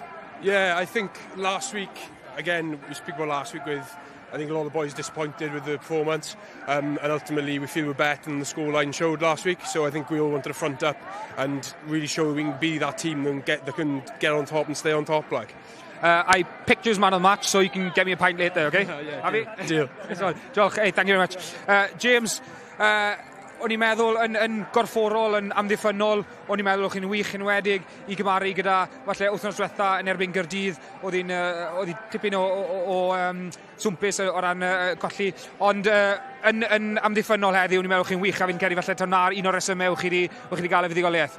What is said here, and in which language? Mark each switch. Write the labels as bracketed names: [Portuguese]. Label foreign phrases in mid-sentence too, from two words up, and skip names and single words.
[English] Yeah, I think last week, again, we speak about last week with, I think a lot of the boys disappointed with the performance, and ultimately we feel we're better than the scoreline showed last week. So I think we all wanted to front up and really show we can be that team that can get on top and stay on top, like. I picked you as man of the match, so you can get me a pint later, okay? Yeah, have you? Deal. Diolch, hey, thank you very much. [Welsh] James, o'n i'n meddwl yn gorfforol, yn amddiffynol, o'n i'n meddwl o'ch chi'n wych enwedig i gymaru gyda, falle wythnos diwetha yn erbyn Gaerdydd, oedd hi tipyn o swmpus o ran colli, ond yn amddiffynol heddi, o'n i'n meddwl o'ch chi'n wych, a fi'n credu falle ta'r un o'r resymau o'ch chi wedi gael y fuddugoliaeth.